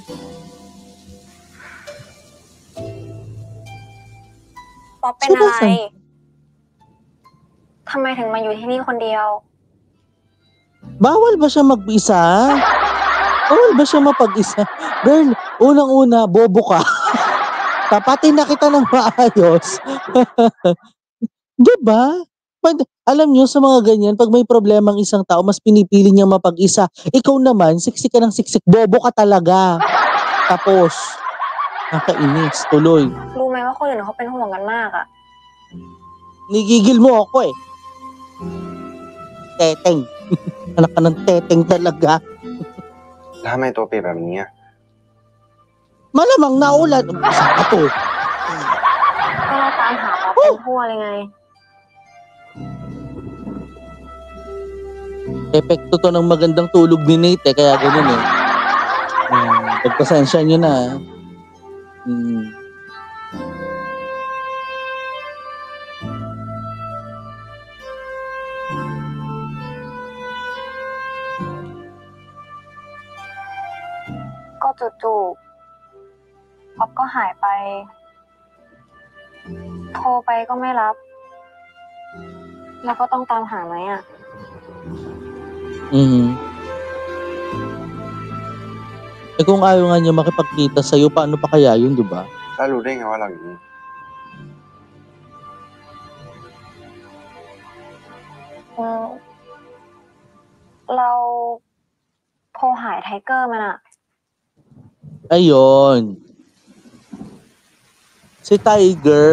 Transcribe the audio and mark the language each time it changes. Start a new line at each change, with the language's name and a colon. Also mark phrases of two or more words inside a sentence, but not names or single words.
Thai: ป๊อปเป็น
Filipino: Sino
Thai: อะไร
Filipino: sa
Thai: ทำไมถึงมาอยู่ที่นี่คนเดียว
Filipino: Bawal ba siya mag-isa? Bawal ba siya mapag-isa? Girl, unang-una, bobo ka. Tapatin na kita ng maayos. 'Di ba? Alam niyo sa mga ganyan, pag may problema ang isang tao, mas pinipili niyang mapag-isa. Ikaw naman, siksik ka ng siksik, bobo ka talaga. Tapos, nakakainis, tuloy.
Thai: รู้ไหมว่าคนอื่นเขาเป็นห่วงกันมากอะ
Filipino: Nigigil mo ako eh. Teteng. Anak ka ng teteng talaga.
Thai: แล้วทำไมตัวเปียกแบบนี้อะ
Filipino: Malamang naulan. Saan ka to?
Thai: ก็เราตามหาป๊อปเป็นทั่วเลยไง
Filipino: Epekto to ng magandang tulog ni Nate eh, kaya ganun eh. Pagpasensya nyo na. Hmm.
Thai: ก็จู่ๆป๊อปก็หายไป โทรไปก็ไม่รับ แล้วก็ต้องตามหาไหมอะ
Filipino: Eh kung ayaw nga niya makipagkita sa'yo, paano pa kaya yun, di ba?
Thai: แล้วรู้ได้ไงว่าเราอยู่นี่ เราโทรหาไทเกอร์มันอะ
Filipino: Ayun. Si Tiger.